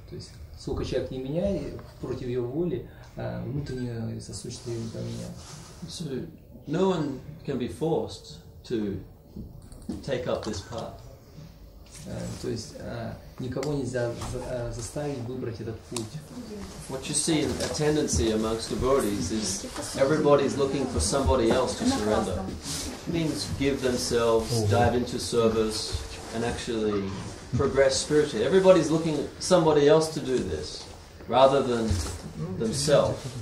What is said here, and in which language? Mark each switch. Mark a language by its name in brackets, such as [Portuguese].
[Russian] То есть сколько человек не меняет против его воли, внутреннее, говорится, существо не поменяет. [English] So no one can be forced to take up this path. [Russian] То есть никого нельзя заставить выбрать этот путь. [English] What you see in a tendency amongst devotees is everybody's looking for somebody else to surrender. It means give themselves, dive into service, and actually progress spiritually. Everybody's looking at somebody else to do this, rather than themselves.